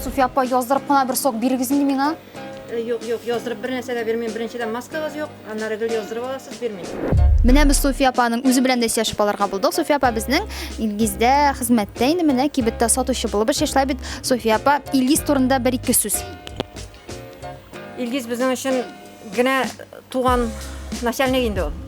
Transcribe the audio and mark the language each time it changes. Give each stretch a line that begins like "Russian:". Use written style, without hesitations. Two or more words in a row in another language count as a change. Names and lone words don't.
Tatar: апа, яздырып кына бер сок бирегез инде миңа. Yok, yazdırıp bir нәрсә дә бермим. Беренчедән маскагыз юк, аннары гел яздырып аласыз, бермим. Менә без София апаның үзе белән дә сөйләшеп алырга булдык. София апа безнең Илгиздә хезмәттә инде, менә кибеттә сатучы булып эшләй бит. София апа, Илгиз турында бер-ике сүз. Илгиз безнең өчен генә туган начальник инде ул.